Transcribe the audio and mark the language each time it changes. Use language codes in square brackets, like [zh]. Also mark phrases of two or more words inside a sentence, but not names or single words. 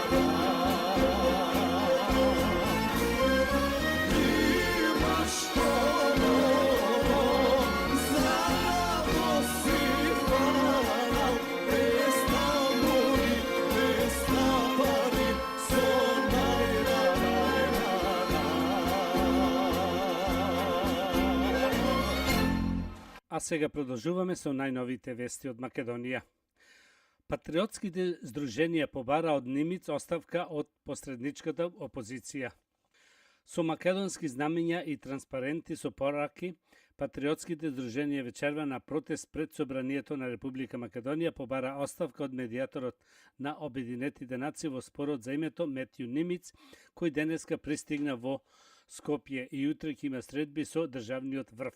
[mk] Имаш ово, само си фана, без тамбури, без табани, сонај на на на. А сега продолжуваме со најновите вести од Македонија. Патриотските здруженија побара од Нимиц оставка од посредничката опозиција. Со македонски знамења и транспаренти со пораки, патриотските здруженија вечерва на протест пред Собранието на Република Македонија побара оставка од медијаторот на Обединетите нации во спорот за името Метју Нимиц, кој денеска пристигна во Скопје и утре ќе има средби со државниот врв.